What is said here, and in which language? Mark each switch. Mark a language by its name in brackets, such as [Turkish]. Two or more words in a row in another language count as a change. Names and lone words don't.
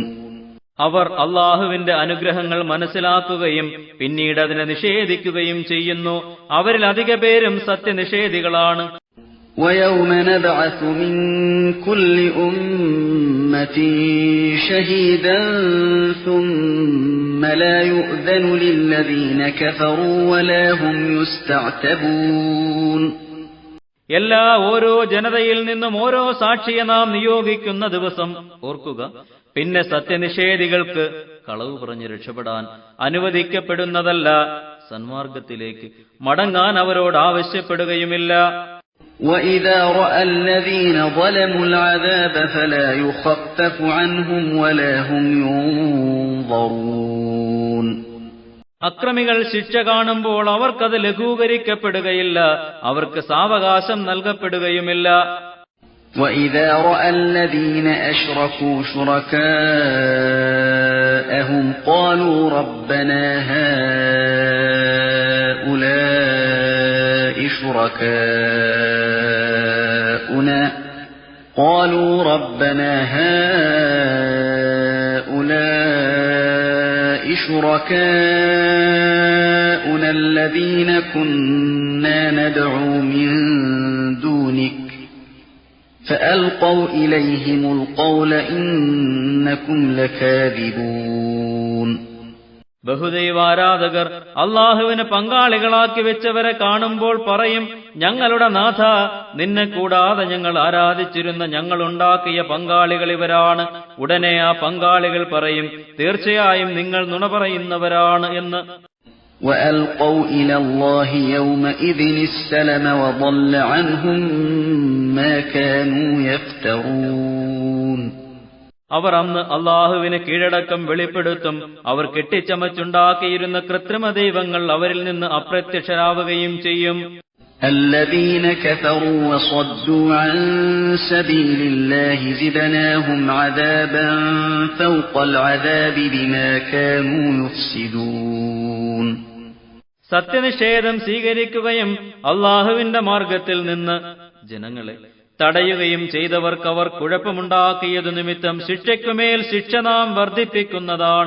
[Malayalam] അവർ അല്ലാഹുവിന്റെ അനുഗ്രഹങ്ങൾ മനസ്സിലാക്കുകയും പിന്നീട് അതിനെ നിഷേധിക്കുകയും ചെയ്യുന്നു. അവരിൽ അധിക പേരും സത്യനിഷേധികളാണ്. [Arabic] وَيَوْمَ نَبْعَثُ مِنْ كُلِّ أُمَّةٍ شَهِيدًا ثُمَّ لَا يُؤْذَنُ لِلَّذِينَ كَفَرُوا وَلَا هُمْ يُسْتَعْتَبُونَ. [Malayalam] ഓരോ ജനതയിൽ നിന്നും ഓരോ സാക്ഷിയെ നാം നിയോഗിക്കുന്ന ദിവസം ഓർക്കുക. പിന്നെ സത്യനിഷേധികൾക്ക് കളവ് പറഞ്ഞ് രക്ഷപ്പെടാൻ അനുവദിക്കപ്പെടുന്നതല്ല. സന്മാർഗത്തിലേക്ക് മടങ്ങാൻ അവരോട് ആവശ്യപ്പെടുകയുമില്ല. [Arabic] وَإِذَا رَأَى الَّذِينَ ظَلَمُوا الْعَذَابَ فَلَا يُخَفَّفُ عَنْهُمْ وَلَا هُمْ يُنظَرُونَ. [Malayalam] അക്രമികൾ ശിക്ഷ കാണുമ്പോൾ അവർക്കത് ലഘൂകരിക്കപ്പെടുകയില്ല, അവർക്ക് സാവകാശം നൽകപ്പെടുകയുമില്ല. [Arabic] وَإِذَا رَأَى الَّذِينَ أَشْرَكُوا شُرَكَاءَهُمْ قَالُوا رَبَّنَا هَؤُلَاءِ شُرَكَاؤُنَا الَّذِينَ كُنَّا نَدْعُو مِن دُونِكَ فَأَلْقَوْا إِلَيْهِمُ الْقَوْلَ إِنَّكُمْ لَكَاذِبُونَ. [Malayalam] ബഹുദൈവാരാധകർ അല്ലാഹുവിന് പങ്കാളികളാക്കി വെച്ചവരെ കാണുമ്പോൾ പറയും, ഞങ്ങളുടെ നാഥ, നിന്നെ കൂടാതെ ഞങ്ങൾ ആരാധിച്ചിരുന്ന ഞങ്ങളുണ്ടാക്കിയ പങ്കാളികൾ ഇവരാണ്. ഉടനെ ആ പങ്കാളികൾ പറയും, തീർച്ചയായും നിങ്ങൾ നുണ പറയുന്നവരാണ് എന്ന്. [Arabic] وَأَلْقَوْا إِلَى اللَّهِ يَوْمَئِذٍ السَّلَمَ وَضَلَّ عَنْهُمْ مَا كَانُوا يَفْتَرُونَ. [Malayalam] അവർ അന്ന് അള്ളാഹുവിന് കീഴടക്കം വെളിപ്പെടുത്തും. അവർ കെട്ടിച്ചമച്ചുണ്ടാക്കിയിരുന്ന കൃത്രിമ ദൈവങ്ങൾ അവരിൽ നിന്ന് അപ്രത്യക്ഷരാവുകയും ചെയ്യും. [Arabic] الذين كفروا وصدوا عن سبيل الله زدناهم عذابا فوق العذاب بما كانوا يفسدون. [Malayalam] സത്യനിഷേധം സ്വീകരിക്കുകയും അള്ളാഹുവിന്റെ മാർഗത്തിൽ നിന്ന് ജനങ്ങളെ തടയുകയും ചെയ്തവർക്ക് അവർ കുഴപ്പമുണ്ടാക്കിയതു നിമിത്തം ശിക്ഷയ്ക്കുമേൽ ശിക്ഷ നാം വർദ്ധിപ്പിക്കുന്നതാണ്.